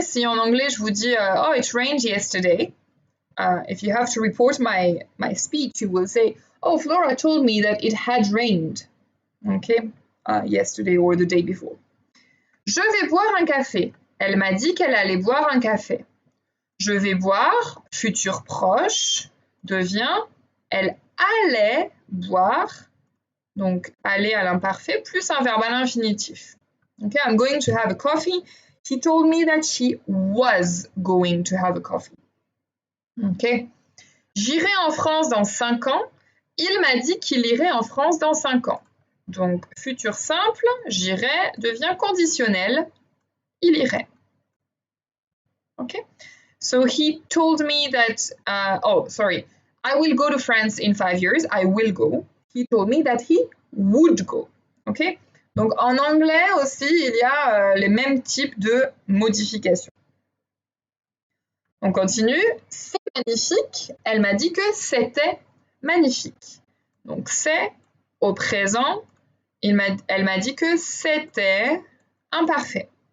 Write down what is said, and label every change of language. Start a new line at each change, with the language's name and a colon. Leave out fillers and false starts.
French: Si en anglais, je vous dis
English: « Oh, it rained yesterday », if you have to report my speech, you will say « Oh, Flora told me that it had rained okay, yesterday or the day before ».
French: Je vais boire un café. Elle m'a dit qu'elle allait boire un café. Je vais boire, futur proche, devient elle allait boire, donc aller à l'imparfait, plus un verbe à l'infinitif.
English: Okay, I'm going to have a coffee. He told me that she was going to have a coffee. Okay.
French: J'irai en France dans 5 ans. Il m'a dit qu'il irait en France dans 5 ans. Donc, futur simple, j'irai devient conditionnel. Il irait. Okay.
English: So he told me that, I will go to France in 5 years. I will go. He told me that he would go. Okay.
French: Donc, en anglais aussi, il y a les mêmes types de modifications. On continue. C'est magnifique. Elle m'a dit que c'était magnifique. Donc, c'est au présent. Elle m'a dit que c'était imparfait.